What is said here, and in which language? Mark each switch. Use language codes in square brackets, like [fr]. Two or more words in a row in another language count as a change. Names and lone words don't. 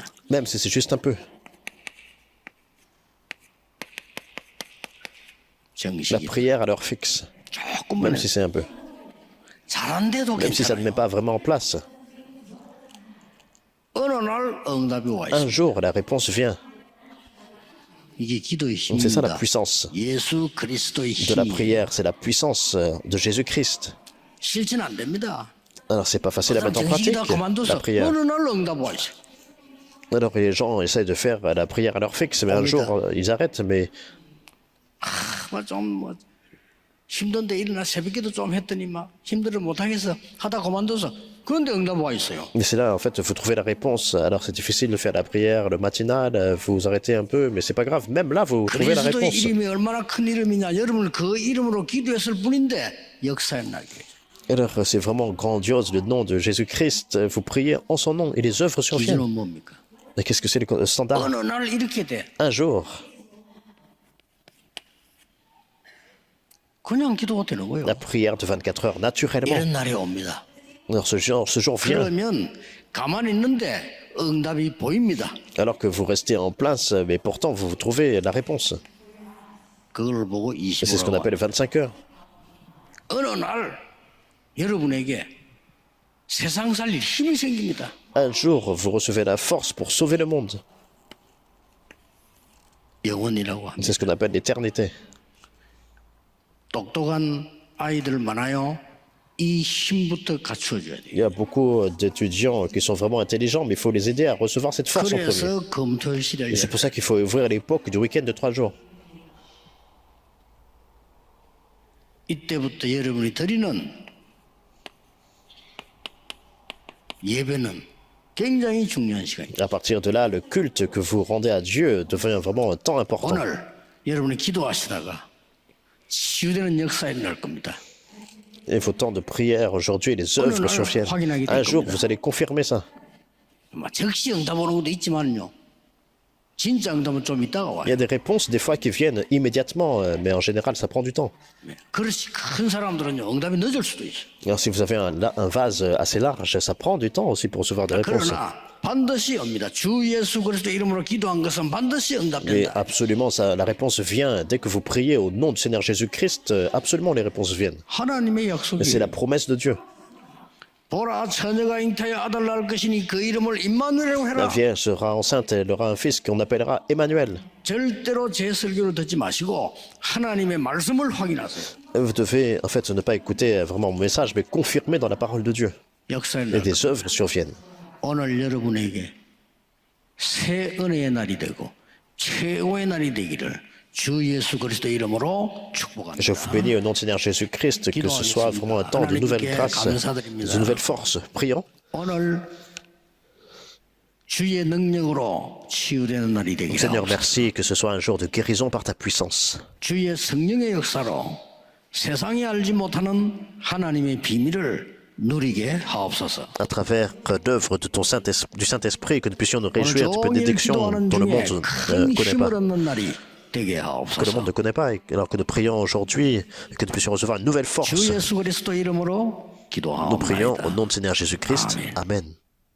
[fr] même si c'est juste un peu. La [ko] 정식이 [fr] prière à l'heure fixe, [ko] 조금만 [fr] même [ko] 해도 [fr] si c'est un peu, [ko] 잘한데도 [fr] même si ça ne met [ko] 괜찮아요. [fr] pas vraiment en place. [ko] 어느 날 응답이 와 [fr] Un [ko] 있어요. [fr] jour, la réponse vient. [ko] 이게 기도의 [fr] C'est ça la [ko] 힘입니다. [fr] puissance [ko] 예수 그리스도의 [fr] de la [ko] 힘이 [fr] prière, c'est la puissance de Jésus-Christ. [ko] 실천 안 됩니다. [fr] Alors, c'est pas facile à mettre en [ko] 정식이 [fr] pratique, [ko] 다 [fr] la [ko] 그만둬서 [fr] prière. [ko] 어느 날 응답 와 있어요. [fr] Alors, les gens essayent de faire la prière à l'heure fixe, mais un jour, ils arrêtent, mais [ko] 좀 힘든데 일어나 새벽기도 좀 했더니 막 힘들어 못하겠어 하다 그만둬서 그런데 응답 와 있어요. [fr] Mais c'est là, en fait, vous trouvez la réponse. Alors, c'est difficile de faire la prière le matinal, vous arrêtez un peu, mais c'est pas grave. Même là, vous trouvez la [ko] 그리스도의 [fr] réponse. [ko] 이름이 얼마나 큰 이름이냐. 여러분을 그 이름으로 기도했을 뿐인데 역사에 나게. [fr] Alors, c'est vraiment grandiose le nom de Jésus-Christ. Vous priez en son nom et les œuvres surviennent. [ko] 기준은 뭡니까? [fr] Et qu'est-ce que c'est le standard? [ko] 어느 날 이렇게 돼. [fr] Un jour, [ko] 그냥 기도가 되는 거예요. [fr] la prière de 24 heures, naturellement. [ko] 이런 날이 옵니다. [fr] Alors, ce jour vient, [ko] 그러면 가만히 있는데 응답이 보입니다. [fr] alors que vous restez en place, mais pourtant, vous trouvez la réponse. [ko] 그걸 보고 [fr] Et c'est ce qu'on [ko] 25월 [fr] appelle 25 heures. [ko] 어느 날 여러분에게 세상 살릴 힘이 생깁니다. [fr] Un jour, vous recevez la force pour sauver le monde. [ko] 영원이라고 합니다. [fr] C'est ce qu'on appelle l'éternité. [ko] 똑똑한 아이들 많아요. 이 힘부터 갖추어줘야 돼요. [fr] Il y a beaucoup d'étudiants qui sont vraiment intelligents, mais il faut les aider à recevoir cette force en premier. [ko] 그래서 검토일 시대에 [fr] Et c'est pour ça qu'il faut ouvrir l'époque du week-end de 3 jours. [ko] 이때부터 여러분이 드리는 예배는 굉장히 중요한 시간입니다. [fr] À partir de là, le culte que vous rendez à Dieu devient vraiment un temps important. [ko] 오늘 여러분이 기도하시다가 치유되는 역사에 날 겁니다. [fr] Et vos temps de prière aujourd'hui, les œuvres surviennent. Un jour, vous allez confirmer ça. [ko] 즉시 응답 오는 것도 있지만요. 진짜 응답은 좀 있다가 [fr] Il y [ko] 와요. [fr] a des réponses, des fois, qui viennent immédiatement, mais en général, ça prend du temps. [ko] 그렇지 큰 사람들은요. 응답이 늦을 수도 있어요. [fr] Alors, si vous avez un vase assez large, ça prend du temps aussi pour recevoir des réponses. [ko] 그러나 반드시 옵니다. 주 예수 그리스도 이름으로 기도한 것은 반드시 [fr] Mais [ko] 응답된다. [fr] absolument, ça, la réponse vient. Dès que vous priez au nom du Seigneur Jésus-Christ, absolument, les réponses viennent. [ko] 하나님의 [fr] Mais c'est [ko] 약속이 [fr] la promesse de Dieu. [ko] 보라 처녀가 잉타여 아들 낳을 것이니 그 이름을 임마누엘이라고 [fr] La [ko] 해라. [fr] Vierge sera enceinte et elle aura un fils qu'on appellera Emmanuel. [ko] 절대로 제 설교를 듣지 마시고 하나님의 말씀을 확인하세요. [fr] Vous devez, en fait, ne pas écouter vraiment mon message, mais confirmer dans la parole de Dieu. [ko] 역사에 [fr] Et [ko] 날 [fr] des œuvres surviennent. [ko] 오늘 여러분에게 새 은혜의 날이 되고 최고의 날이 되기를 주 예수 그리스도 이름으로 [fr] Je [ko] 축복합니다. [fr] vous bénis au nom du Seigneur Jésus-Christ, que ce soit vraiment un temps de nouvelles grâces, de nouvelles forces. Prions. [ko] 오늘 주의 능력으로 치유되는 날이 되기를 [fr] Seigneur, merci que ce soit un jour de guérison par ta puissance. [ko] 주의 성령의 역사로 세상이 알지 못하는 하나님의 비밀을 누리게 하옵소서. [fr] À travers l'œuvre de du Saint-Esprit, que nous puissions nous réjouir [ko] 오늘 [fr] du peu [ko] 종일 [fr] d'élections [ko] 기도하는 [fr] dont le [ko] 중에 [fr] monde [ko] 큰 [fr] ne connaît [ko] 힘을 [fr] pas. [ko] 얻는 날이 되게 [fr] Que le [ko] 하옵소서. [fr] monde ne connaît pas, alors que nous prions aujourd'hui, et que nous puissions recevoir une nouvelle force. [ko] 주 예수 그리스도 이름으로 [fr] Nous prions au [ko] 기도하옵나이다. [fr] nom du Seigneur Jésus-Christ. Amen. Amen.